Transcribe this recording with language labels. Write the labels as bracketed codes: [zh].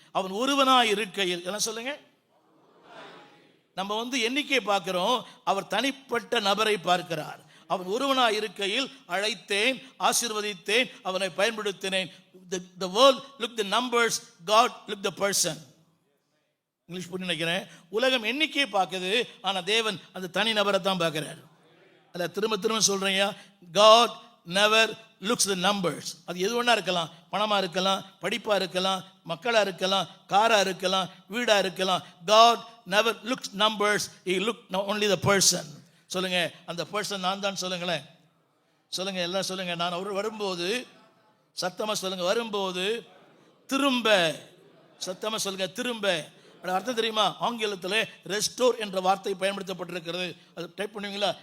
[ta] அவன் ஒருவனாய் இருக்கையில். என்ன சொல்லுங்க? நம்ம எண்ணிக்கையை பார்க்கிறோம், அவர் தனிப்பட்ட நபரை பார்க்கிறார். அவன் ஒருவனாய் இருக்கையில் அழைத்தேன், ஆசீர்வதித்தேன், அவனை பயன்படுத்தினேன். [en] The world look the numbers, God look the person. [ta] English புரிஞ்சு நினைக்கிறேன். உலகம் எண்ணிக்கையை பார்க்குது, ஆனா தேவன் அந்த தனி நபரை தான் பார்க்கிறார். அதில் திரும்ப சொல்றேன், [en] God never looks the numbers. [ta] அது எது ஒன்றா இருக்கலாம், பணமா இருக்கலாம், படிப்பா இருக்கலாம், மக்களா இருக்கலாம், காரா இருக்கலாம், வீடா இருக்கலாம். [en] God never looks numbers, he look only the person. [ta] சொல்லுங்க, அந்த பர்சன் நான் தான். சொல்லுங்களேன், சொல்லுங்க, எல்லாம் சொல்லுங்க. நான் அவர் வரும்போது, சத்தமா சொல்லுங்க, வரும்போது திரும்ப. சத்தமா சொல்லுங்க, திரும்ப. அர்த்தம் தெரியுமா? ஆங்கிலத்தில் ரெஸ்டோர் என்ற வார்த்தை பயன்படுத்தப்பட்டிருக்கிறது. அது டைப் பண்ணுவீங்களா?